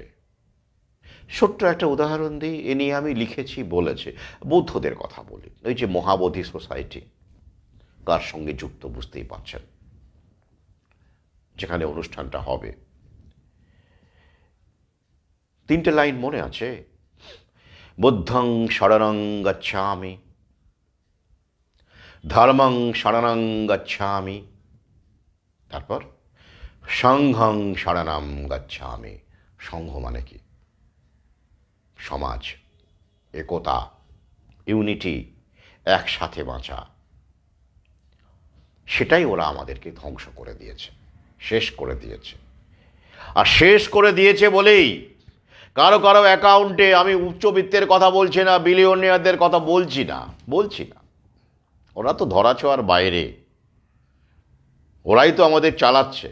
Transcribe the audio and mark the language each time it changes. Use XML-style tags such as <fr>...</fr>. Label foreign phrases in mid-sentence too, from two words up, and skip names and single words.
<bn>ছোট্ট একটা উদাহরণ দিই, এ নিয়ে আমি লিখেছি, বলেছি। বৌদ্ধদের কথা বলি, ওই যে মহাবোধি সোসাইটি, কার সঙ্গে যুক্ত বুঝতেই পারছেন, যেখানে অনুষ্ঠানটা হবে। 3টে লাইন মনে আছে?</bn> <pi>বুদ্ধং শরণং গচ্ছামি, ধর্মং শরণং গচ্ছামি, তারপর সংঘং শরণং গচ্ছামি।</pi> <bn>সংঘ মানে কি? সমাজ, একতা, ইউনিটি, একসাথে বাঁচা। সেটাই ওরা আমাদেরকে ধ্বংস করে দিয়েছে, শেষ করে দিয়েছে। আর শেষ করে দিয়েছে বলেই কারো কারো অ্যাকাউন্টে, আমি উচ্চবিত্তের কথা বলছি না, বিলিয়নিয়ারদের কথা বলছি না, ওরা তো ধরাছোঁয়ার বাইরে, ওরাই তো আমাদের চালাচ্ছে।</bn>